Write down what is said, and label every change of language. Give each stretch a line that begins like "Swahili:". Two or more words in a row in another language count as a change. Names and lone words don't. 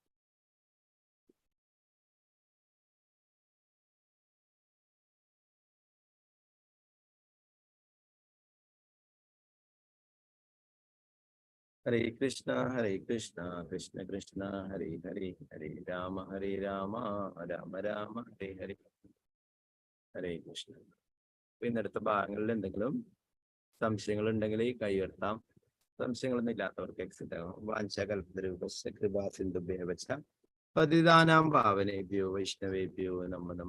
Sanskrit: हरे कृष्ण कृष्ण कृष्ण हरे हरे, हरे राम राम राम हरे हरे. हरे कृष्ण.
Malayalam: ഇന്നടുത്ത ഭാഗങ്ങളിൽ എന്തെങ്കിലും സംശയങ്ങൾ ഉണ്ടെങ്കിൽ കൈ ഉയർത്താം. സംശയങ്ങളൊന്നും ഇല്ലാത്തവർക്ക് എക്സിറ്റ് ആകാം.
Sanskrit: वाञ्चकल्पतरूपस्य कृपा सिन्धुभ्यव च पतितानां पावनेभ्यो वैष्णवेभ्यो नमो नमः.